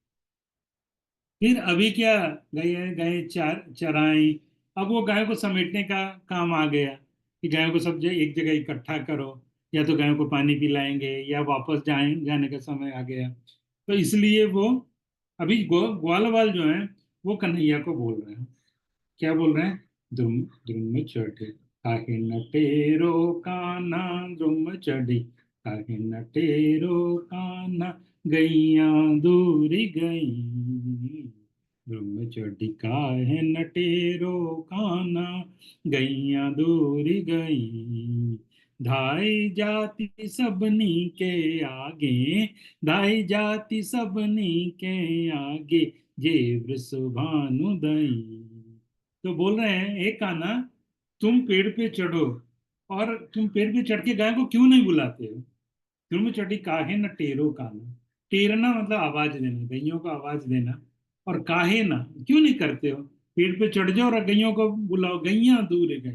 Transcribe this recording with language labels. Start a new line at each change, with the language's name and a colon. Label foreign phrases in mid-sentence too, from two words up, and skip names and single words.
Hindi: फिर अभी क्या, गए गए चराई, अब वो गाय को समेटने का काम आ गया। कि गायों को सब एक जगह इकट्ठा करो, या तो गायों को पानी पिलाएंगे, या वापस जाने का समय आ गया। तो इसलिए वो अभी ग्वालवाल जो है वो कन्हैया को बोल रहे हैं। क्या बोल रहे हैं?
Braj: द्रुम द्रुम चढ़े काहे न टेरो कान्हा, द्रुम चढ़ी काहे न टेरो कान्हा, गैया दूरी गई। द्रुम चढ़ी काहे न टेरो कान्हा, गैया दूरी गई। धाई जाति सबनी के आगे, धाई जाति सबनी के आगे, जे वृषभानु दई।
Hindi: तो बोल रहे हैं, एक कान्हा, तुम पेड़ पे चढ़ो, और तुम पेड़ पे चढ़ के गाय को क्यों नहीं बुलाते हो?
Braj: तुम चढ़ी काहे न टेरो कान्हा।
Hindi: टेरना मतलब आवाज देना, गैयों को आवाज देना। और
Braj: काहे ना,
Hindi: क्यों नहीं करते हो? पेड़ पे चढ़ जाओ और गैयों को बुलाओ, गैया दूर गई।